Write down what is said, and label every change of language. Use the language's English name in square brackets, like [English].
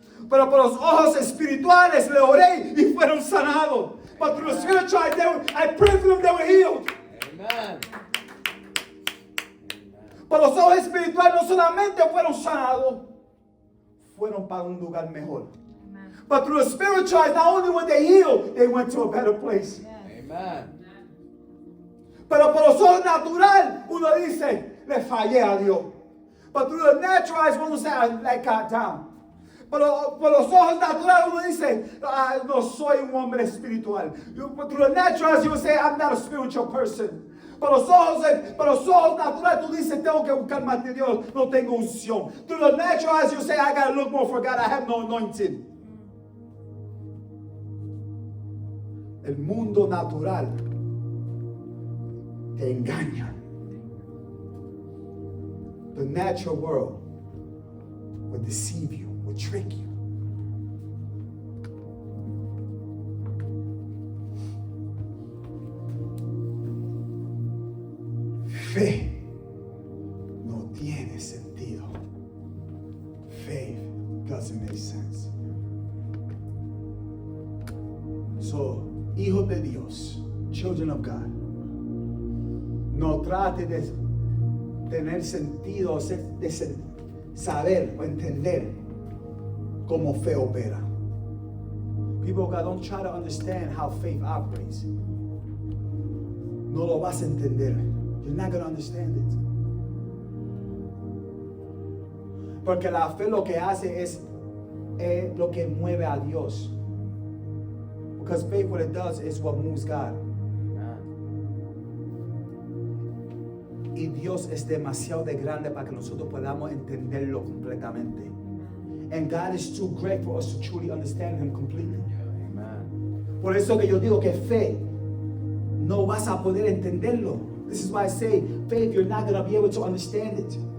[Spanish] Pero por los ojos espirituales le oré y fueron sanados. [English] But through the spiritual eyes, I prayed for them, they were healed. Amen. [Spanish] Por los ojos espirituales no solamente fueron sanados, fueron para un lugar mejor. [English] But through the spiritual eyes, not only were they healed, they went to a better place. Amen. [Spanish] Pero por los ojos natural, uno dice, le fallé a Dios. [English] But through the natural eyes, [Spanish] uno dice, [English] I let God down. [Spanish] Pero por los ojos naturales, uno dice, no soy un hombre espiritual. [English] But through the natural eyes, you will say, I'm not a spiritual person. [Spanish] Por los ojos naturales, tú dices, tengo que buscar más de Dios, no tengo unción. [English] Through the natural eyes, you say, I gotta look more for God, I have no anointing. [Spanish] El mundo natural te engaña. [English] The natural world will deceive you, will trick you. [Spanish] Fe no tiene sentido. [English] Faith doesn't make sense. [Spanish] So, hijos de Dios, [English] children of God, [Spanish] no trate de tener sentido, de saber o entender cómo fe opera. [English] People of God, don't try to understand how faith operates. [Spanish] No lo vas a entender. [English] You're not going to understand it. [Spanish] Porque la fe lo que hace es lo que mueve a Dios. [English] Because faith, what it does is what moves God. [Spanish] Y Dios es demasiado de grande para que nosotros podamos entenderlo completamente. [English] And God is too great for us to truly understand Him completely. Amen. [Spanish] Por eso que yo digo que fe no vas a poder entenderlo. [English] This is why I say faith, you're not going to be able to understand it.